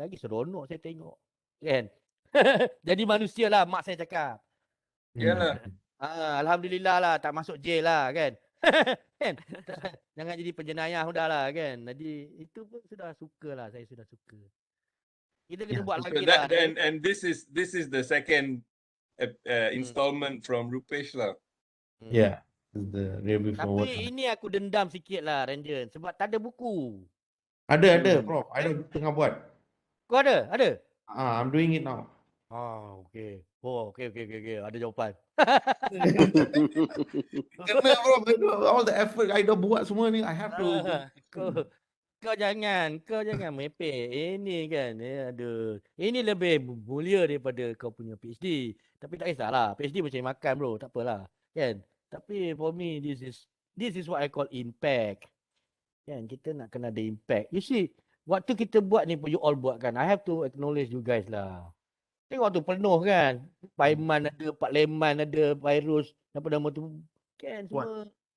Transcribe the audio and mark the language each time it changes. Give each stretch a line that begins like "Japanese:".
Malay: Lagi seronok saya tengok kan. Jadi manusia lah mak saya cakap. Yalah. Alhamdulillah lah tak masuk jail lah kan. Kan? Jangan jadi penjenayah sudah lah kan. Jadi itu pun sudah suka lah. Saya sudah suka. Kita kena buat lagi lah.
English: And this is the second installment from Rupesh lah. Yeah. The review forward.
Malay: Tapi ini aku dendam sikit lah Ranjan. Sebab tak ada buku. Ada Prof. I tengah buat. Kau ada? Ada?
English: I'm doing it now.
Malay: Okay. Okay. Ada jawapan. Kena
English: Prof. All the effort I
Malay: dah buat semua ni,
English: I have to.
Malay: Kau jangan mepek. Ini kan, aduh. Ini lebih mulia daripada kau punya PhD. Tapi tak kisahlah. PhD macam makan bro, tak apalah. Kan? Tapi
English: for me, this is what I call impact.
Malay: Kan? Kita nak kena ada impact.
English: You see,
Malay: waktu kita buat ni pun you all buat kan.
English: I have to acknowledge you guys lah.
Malay: Tengok waktu penuh kan. Paiman ada, Pak Leman ada, virus, apa nama tu. Kan semua.